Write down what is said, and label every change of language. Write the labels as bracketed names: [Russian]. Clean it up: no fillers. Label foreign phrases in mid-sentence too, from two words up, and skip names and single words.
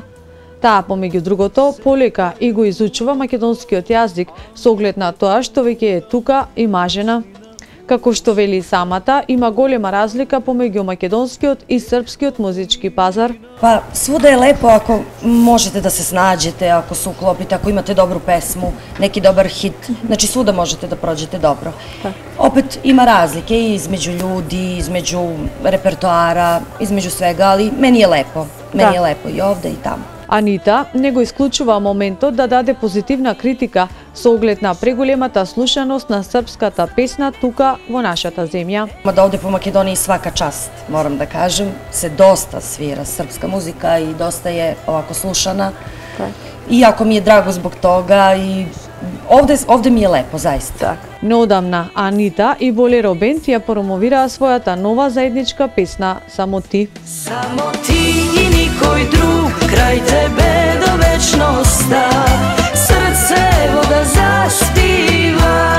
[Macedonian] Таа, помеѓу другото, полека и го изучува македонскиот јазик со оглед на тоа што веќе е тука и мажена. Како што вели самата, има голема разлика помеѓу македонскиот и српскиот музички пазар. [Serbian] Па, свуда е лепо ако можете да се снаđете, ако се уклопите, ако имате добру песму, неки добар хит, значи свуда можете да проđete dobro. Opet ima razlike i između ljudi, između repertoara, između svega, ali meni je lepo. Meni je lepo i ovde i tamo. [Macedonian] Анита не го исклучува моментот да даде позитивна критика со оглед на преголемата слушаност на српската песна тука во нашата земја. [Serbian] Da ovde po Makedoniji svaka čast, moram da kažem, se dosta svira srpska muzika i dosta je ovako slušana. I jako mi je drago zbog toga i ovde mi je lepo, zaista. [Macedonian] Неодамна Анита и Болеро бенд ја промовираа својата нова заедничка песна "Само ти". Само ти и никој друг, крај тебе до вечноста, срце го да заспива.